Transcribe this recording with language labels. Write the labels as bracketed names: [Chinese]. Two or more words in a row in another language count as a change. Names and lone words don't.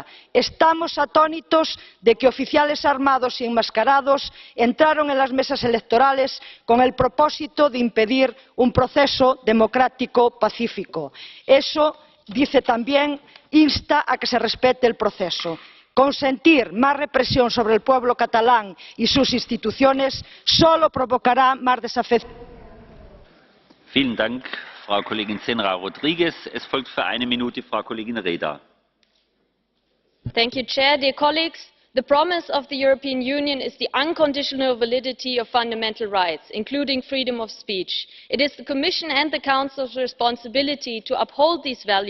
[Spanish] Estamos atónitos de que oficiales armados y enmascarados entraron en las mesas electorales con el propósito de impedir un proceso democrático pacífico. Eso, dice también, insta a que se respete el proceso. Consentir más represión sobre el pueblo catalán y sus instituciones solo provocará más desafección. [German] Vielen Dank, Frau Kollegin Senra Rodríguez. Es folgt für eine Minute Frau Kollegin Reda. [English] Thank you, Chair. Dear colleagues, the promise of the European Union is the unconditional validity of fundamental rights, including freedom of speech. It is the Commission and the Council's responsibility to uphold these values.